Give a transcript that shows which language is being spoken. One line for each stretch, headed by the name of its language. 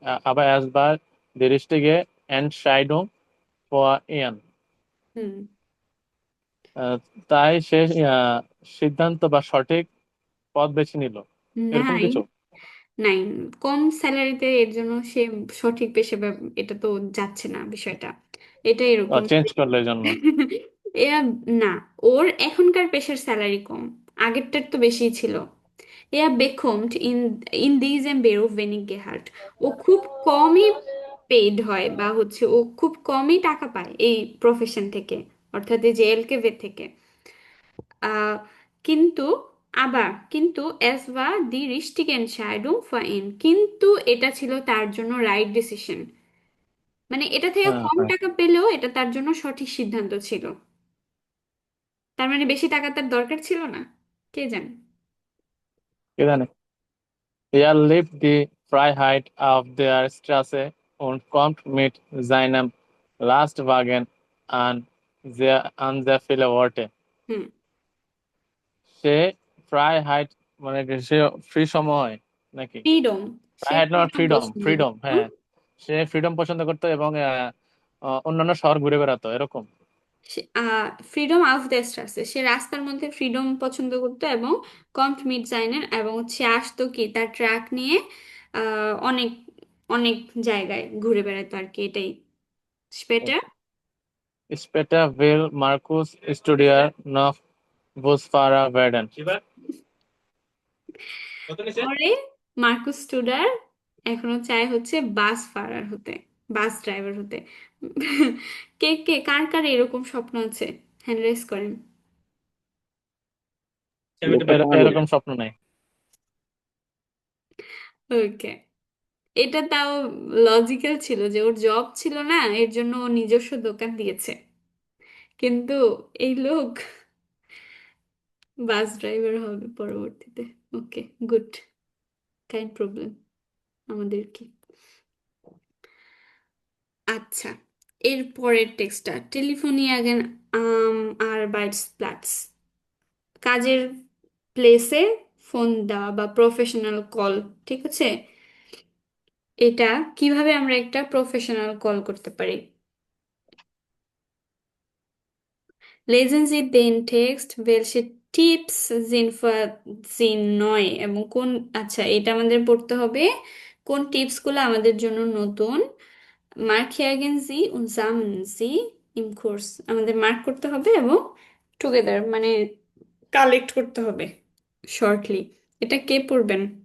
German: Aber es war die richtige Entscheidung für ihn।
Bangla: হুম, আহ, তাই সে সিদ্ধান্ত বা সঠিক পথ বেছে নিল, এরকম নাই, কিছু। নাই, কম স্যালারিতে এর জন্য সে সঠিক পেশে এটা তো যাচ্ছে না বিষয়টা। এটা এরকম চেঞ্জ করলো এই জন্য। এরা না, ওর এখনকার পেশার স্যালারি কম, আগেরটার তো বেশিই ছিল।
German: এরা বেকমড ইন দিজেম বেরো ওয়েনিগ গেহার্ট।
Bangla: ও খুব কমই পেইড হয় বা হচ্ছে ও খুব কমই টাকা পায় এই প্রফেশন থেকে, অর্থাৎ এই যে এলকেভে থেকে। আহ, কিন্তু কিন্তু
German: es war die richtige Entscheidung für ihn,
Bangla: কিন্তু এটা ছিল তার জন্য রাইট ডিসিশন। মানে এটা থেকে হ্যাঁ কম হ্যাঁ টাকা পেলেও এটা তার জন্য সঠিক সিদ্ধান্ত ছিল। তার মানে বেশি টাকা তার দরকার ছিল না, কে জানে। কে জানে।
German: Er lebt die Freiheit auf der Straße und kommt mit seinem Lastwagen an sehr viele Orte.
Bangla: হুম, সে ফ্রাইহাইট মানে কি সে ফ্রি সময় নাকি? ফ্রিডম, সে ফ্রাইহাইট না ফ্রিডম ফ্রিডম, পছন্দ ফ্রিডম, করতো। হ্যাঁ। সে ফ্রিডম পছন্দ করতো এবং অন্যান্য শহর ঘুরে বেড়াতো এরকম। ফ্রিডম অফ দ্য স্ট্রাসে, সে রাস্তার মধ্যে ফ্রিডম পছন্দ করতো এবং
German: কমট মিট জাইনেন,
Bangla: এবং সে আসতো কি তার ট্রাক নিয়ে অনেক অনেক জায়গায় ঘুরে বেড়াতো আর কি, এটাই স্পেটার।
German: Später will Markus studieren noch Busfahrer werden.
Bangla: পরে মার্কুস টুডার এখনো চায় হচ্ছে বাস ফারার হতে, বাস ড্রাইভার হতে। কে কে কার কার এরকম স্বপ্ন আছে, হ্যান্ড রেজ করেন। এরকম স্বপ্ন নাই। ওকে, এটা তাও লজিক্যাল ছিল যে ওর জব ছিল না, এর জন্য ও নিজস্ব দোকান দিয়েছে, কিন্তু এই লোক বাস ড্রাইভার হবে পরবর্তীতে। ওকে, গুড, কাইন্ড প্রবলেম আমাদের কি। আচ্ছা, এর পরের টেক্সটটা টেলিফোনিয়াগেন আরবাইটসপ্লাটস, কাজের প্লেসে ফোন দেওয়া বা প্রফেশনাল কল, ঠিক আছে। এটা কিভাবে আমরা একটা প্রফেশনাল কল করতে পারি?
German: Lesen Sie den Text, welche Tipps sind für Sie neu?
Bangla: এবং কোন, আচ্ছা এটা আমাদের পড়তে হবে কোন টিপসগুলো আমাদের জন্য নতুন।
German: Markieren Sie und sammeln Sie im Kurs,
Bangla: আমাদের মার্ক করতে হবে এবং টুগেদার মানে কালেক্ট করতে হবে শর্টলি। এটা কে পড়বেন?